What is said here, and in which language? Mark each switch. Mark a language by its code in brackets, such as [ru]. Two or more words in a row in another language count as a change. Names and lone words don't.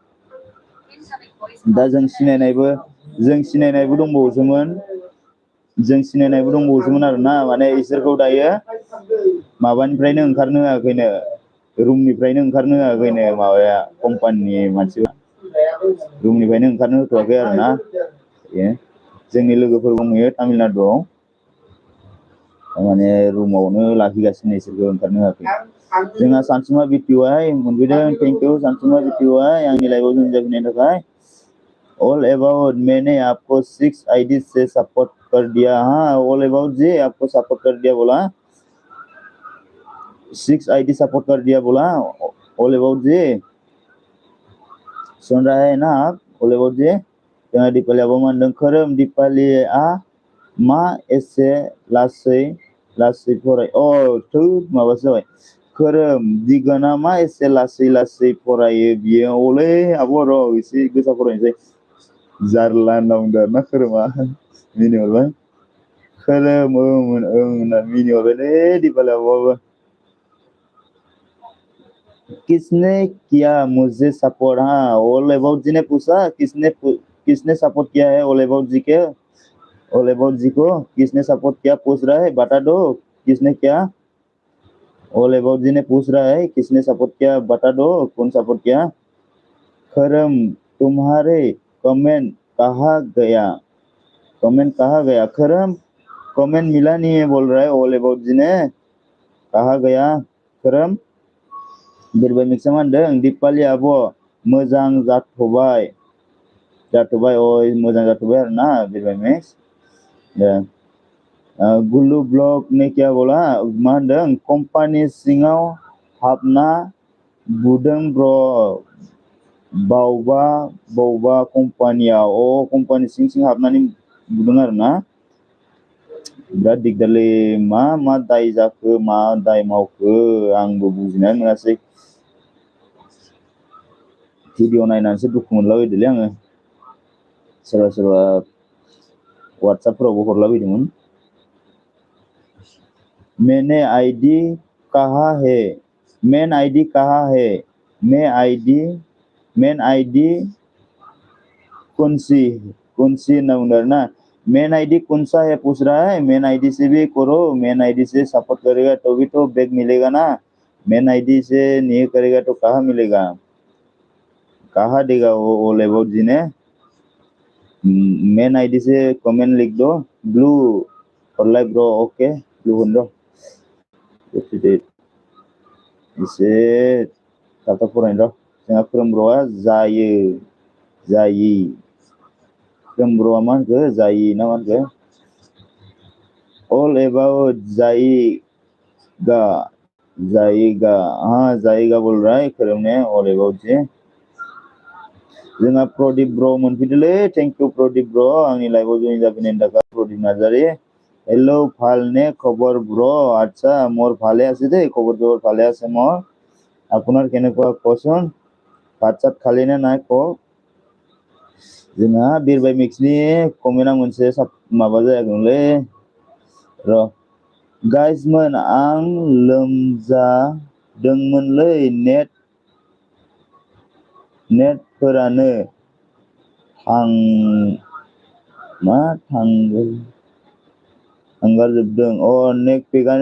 [brx] दा जों सिनायनायबो दंबावोसोमोन आरोना माने इसोरखौ दायो माबानिफ्रायनो ओंखारनो होआखैनो रुमनिफ्रायनो ओंखारनो होआखैनो माबाया कम्पानिनि मानसिफ्रा रुमनिफ्रायनो ओंखारनो होथ'वाखै आरोना जोंनि लोगोफोर दंहैयो तामिलनाडुआव माने रुमावनो लाखिगासिनो इसोरखौ ओंखारनो होआखै जोंहा सानसुमा बिटिवाइ मोनफैदों थेंकिउ सानसुमा बिटिवाइ आंनि लाइफआव जइन जाफैनायनि थाखाय [hi] ऑल अबाउट मैंने आपको 6 आईडी से सपोर्ट कर दिया ऑल अबाउट जी आपको सपोर्ट कर दिया बोला 6 आईडी सपोर्ट कर दिया बोला ऑल अबाउट जी सुन रहा है ना [brx] आप ऑल अबाउट जी जोंहा दिपालि आब'आ मा होनदों खोरोम दिपालिआ मा एसे लासै फराय माबासो जाबाय खोरोम दिगोना मा एसे लासै फरायो बियो अलै आब' र' एसे गोसा फरायनोसै जारला होनना बुंदों आरोना खोरोमा मिनिहरबाय खोरोम होनना मिनिहरबायलै दिपालि आब'आबो [hi] किसने किया मुझे सपोर्ट ऑल अबाउट जी ने पूछा किसने किसने सपोर्ट किया है ऑल अबाउट जी के, ऑल अबाउट जी को किसने सपोर्ट किया पूछ रहा है, बता दो किसने क्या। ऑल अबाउट जी ने पूछ रहा है किसने सपोर्ट किया, बता दो कौन सपोर्ट किया। खरम तुम्हारे कमेंट कहाँ गया, कमेंट कहाँ गया। खरम कमेंट मिला नहीं है बोल रहा है ऑल अबाउट जी ने, कहाँ गया खरम। [brx] बिरबाय मिक्सा मा होनदों दिपालि आब' मोजां जाथ'बाय, जाथ'बाय अ मोजां जाथ'बाय आरोना बिरबाय मिक्स। [hi] गुल्लु ब्लग ने क्या बोला, [brx] मा होनदों कम्पानि सिङाव हाबना बुदों ब्र, बावबा कम्पानियाव, कम्पानि सिं हाबनानै बुदों आरोना। बिराद दिगदारलै, मा दाय जाखो, मा दाय मावखो आंबो बुजिनानै मोनासै। भिडिअ नायनानैसो दुखु मोनलाबायदोंलै आङो, सोरबा वाट्सएपफोरावबो हरलाबायदोंमोन। [hi] मैंने आईडी कहाँ है, मेन आईडी कहाँ है, मेन आईडी कौनसी [brx] होनना बुंदों आरोना। [hi] मेन आईडी कौन सा है पूछ रहा है, मेन आईडी से भी करो, मेन आईडी से सपोर्ट करेगा तो भी तो बैग मिलेगा ना, मेन आईडी से नहीं करेगा तो कहाँ मिलेगा, कहाँ देगा वो ऑल अबाउट जी ने। मेन आईडी से कमेंट लिख दो, [brx] ब्लू हरलाय ब्र, ओके ब्लू होन दो एसे थाब फरायनो र'। जोंहा खोरोमब्र'आ जायि खोरोमब्र'आ मा होनखो जायि ना मा होनखो, [hi] ऑल अबाउट जायेगा हाँ जायेगा बोल रहा है खोरोम ने ऑल अबाउट जी। [brx] जोंहा प्रदीप ब्र मोनफैदोंलै, [en] thank you [brx] प्रदीप ब्र आंनि लाइभआव जइन जाफैनायनि थाखाय। [as] प्रदीप नार्जारी, हेलो ভালনে খবৰ ব্ৰ, আচ্ছা মোৰ ভালে আছে দেই, খবৰ ভালে আছে মোৰ, আপোনাৰ কেনেকুৱা কচোন, ভাত চাত খালি নে নাই কওক। [brx] जोंहा बिरबाय मिक्सनि कमेन्टआ मोनसे माबा जायाखैमोनलै र'। गाइसमोन आं लोमजादोंमोनलै, नेटफोरानो थांगारजोबदों, नेट पेकआनो